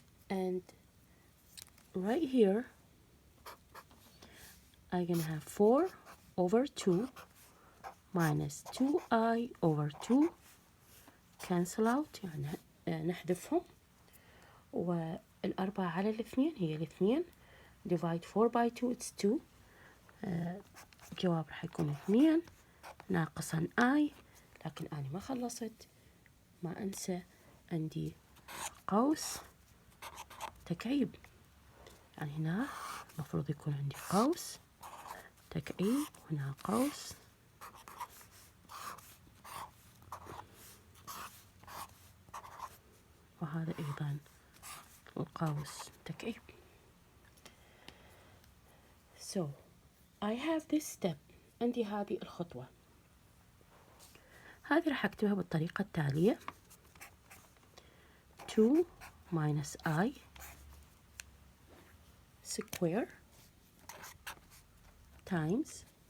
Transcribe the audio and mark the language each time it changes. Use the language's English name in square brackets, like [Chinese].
[English] And right here, I'm going to have 4 over 2 minus 2I over 2 cancel out، [Arabic] يعني نحذفهم، والأربعة على الاثنين هي الاثنين، [English] divide 4 by 2 it's 2. [Arabic] الجواب راح يكون 2 ناقصا I، لكن أنا ما خلصت، ما أنسى عندي قوس تكعيب، يعني هنا المفروض يكون عندي قوس تكعيب، هنا قوس وهذا أيضا القوس تكعيب. [English] So I have this step، [Arabic] عندي هذه الخطوة، هذه راح أكتبها بالطريقة التالية [English] 2 minus I square times